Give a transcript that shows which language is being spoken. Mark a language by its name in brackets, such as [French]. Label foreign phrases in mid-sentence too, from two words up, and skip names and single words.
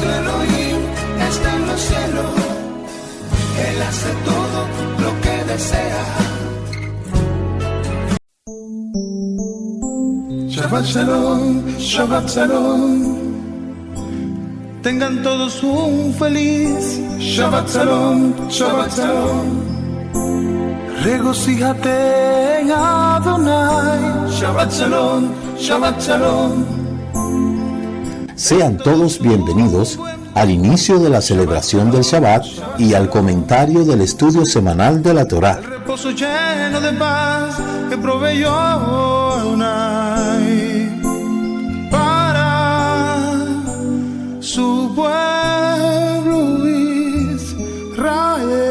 [Spanish] Él hace todo lo que desea. [Hebrew] שבת שלום, שבת שלום. [Spanish] Tengan todos un feliz [Hebrew] שבת שלום, שבת שלום. [Spanish] Regocíjate en Adonai. [Hebrew] שבת שלום, שבת שלום. [Spanish] Sean todos bienvenidos al inicio de la celebración del Shabbat y al comentario del estudio semanal de la Torá. El reposo lleno de paz que proveyó Adonai para su pueblo Israel.